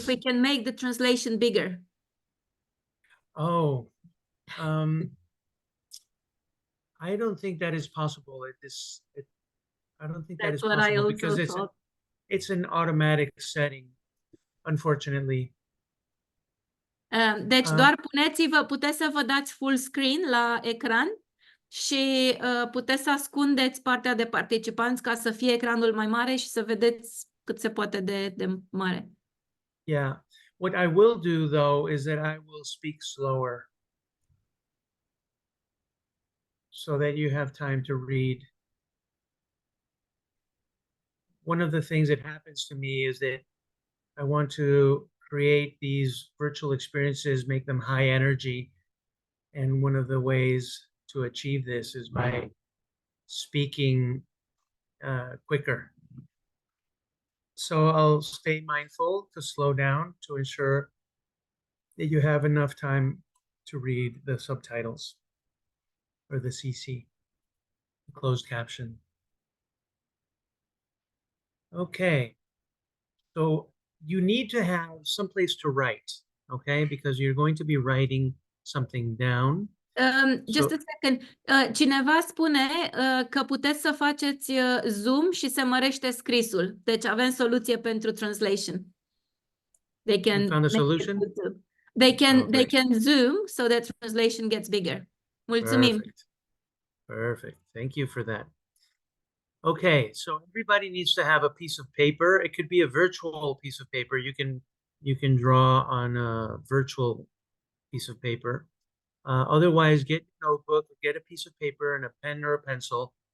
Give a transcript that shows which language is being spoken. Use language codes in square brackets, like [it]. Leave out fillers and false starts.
[en] if we can make the translation bigger. Oh, I don't think that is possible at this. I don't think that is That's what I possible because thought. it's an automatic setting, unfortunately. [ro] Deci doar puteți să vă dați full screen la ecran și puteți să ascundeți partea de participanți ca să fie ecranul mai mare și să vedeți cât se poate de mare. [en] Yeah. What I will do, though, is that I will speak slower so that you have time to read. One of the things that happens to me is that I want to create these virtual experiences, make them high energy. And one of the ways to achieve this is by speaking quicker. So I'll stay mindful to slow down to ensure that you have enough time to read the subtitles or the CC, the closed caption. Okay, so you need to have someplace to write, okay? Because you're going to be writing something down. Just a second. [ro] Cineva spune că puteți să faceți Zoom și se mărește scrisul. Deci avem soluție pentru translation. [en] They can You found a solution? They can Zoom so that translation gets bigger. [ro] Mulțumim. [en] Perfect. Thank you for that. Okay, so everybody needs to have a piece of paper. It could be a virtual piece of paper. You can draw on a virtual piece of paper. Otherwise, get a notebook, get a piece of paper and a pen or a pencil,